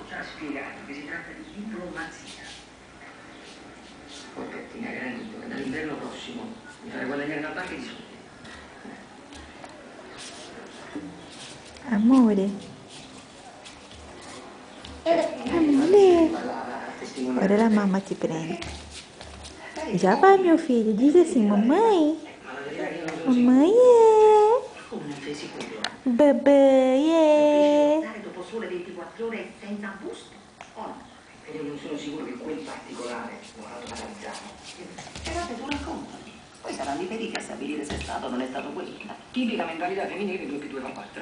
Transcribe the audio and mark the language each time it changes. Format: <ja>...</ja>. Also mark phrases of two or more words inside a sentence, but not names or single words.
<it>Ci ha spiegato che si tratta di diplomazia. Poi ti garantisco che dall'inverno prossimo mi farei guadagnare una barca di soldi. Amore. Amore. Ora la mamma ti prende.</it> <pt>Já vai, meu filho. Diz assim, mamãe. Mamãe Bebè</pt> <it>Dopo sole 24 ore senza busto o no? Io non sono sicuro che quel particolare lo ha analizzato. Però tu raccontami. Poi saranno i periti a stabilire se è stato o non è stato quello. Tipica mentalità femminile 2 più 2 fa 4.</it>